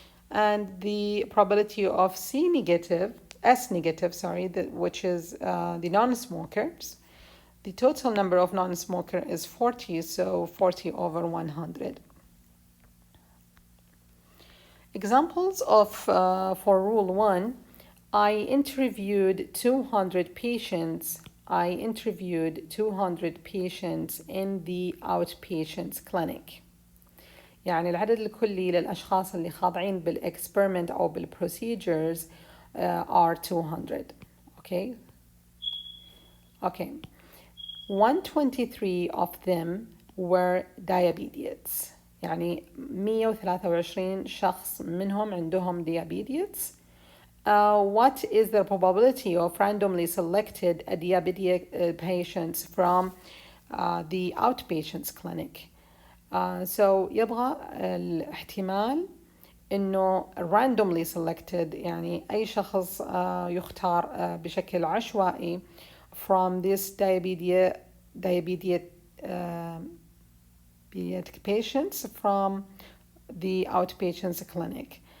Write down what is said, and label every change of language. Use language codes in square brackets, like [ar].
[en] And the probability of S negative, which is the non-smokers, the total number of non-smoker is 40, so 40 over 100. Examples of for rule 1, I interviewed 200 patients in the outpatients clinic. [ar] يعني العدد الكلي للأشخاص اللي خاضعين بالإكسبيرمنت أو بالبروسيجرز are 200. [en] Okay. 123 of them were diabetes. [ar] يعني 123 شخص منهم عندهم diabetes. [en] What is the probability of randomly selected diabetic patients from the outpatients clinic? So [ar] يبغى الاحتمال إنه [en] randomly selected، [ar] يعني أي شخص يختار بشكل عشوائي [en] from this diabetic patients from the outpatients clinic.